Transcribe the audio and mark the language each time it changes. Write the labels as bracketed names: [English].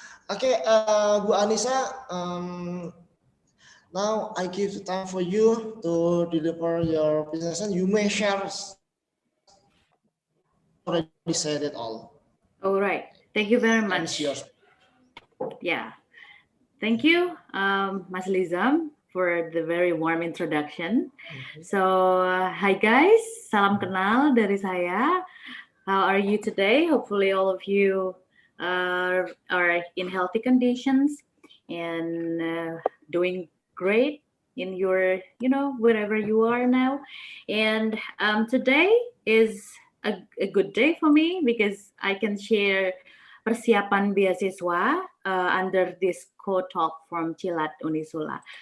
[English] Oke, Bu Anissa, now I give the time for you to deliver your presentation. You may share. Already said it all. All right. Thank you very much. Yeah. Thank you, Mas Lizam, for the very warm introduction. So, hi guys, [Indonesian] salam kenal dari saya. [English] How are you today? Hopefully all of you are in healthy conditions and doing great in your, wherever you are now. And today is a good day for me because I can share [Indonesian] persiapan beasiswa [English] under this co-talk from Cilat Unisula.